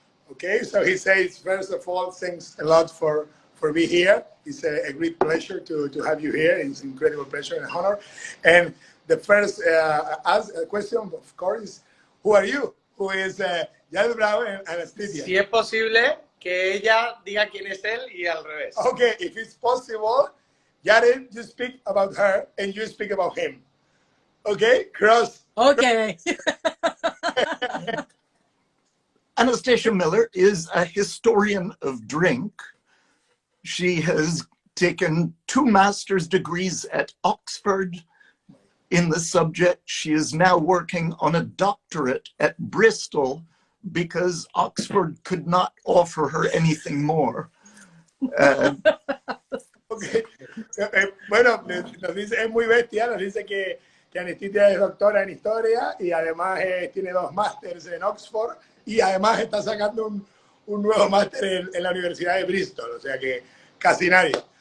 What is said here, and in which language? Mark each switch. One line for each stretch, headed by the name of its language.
English: Okay, so he says, first of all, thanks a lot for being here. It's a great pleasure to have you here. It's an incredible pleasure and honor. And the first question, of course, is who are you? Who is Jared Brown and Anastasia?
Spanish: Si es posible, que ella diga quién es él y al revés.
English: Okay, if it's possible, Jared, you speak about her and you speak about him. Okay, cross. Okay. Anastasia Miller is a historian of drink. She has taken 2 master's degrees at Oxford in the subject. She is now working on a doctorate at Bristol because Oxford could not offer her anything more. Okay.
Spanish: Bueno, nos dice, es muy bestia, nos dice que Anastasia es doctora en historia y además tiene 2 másters en Oxford y además está sacando un nuevo máster en la Universidad de Bristol, o sea que casi nadie.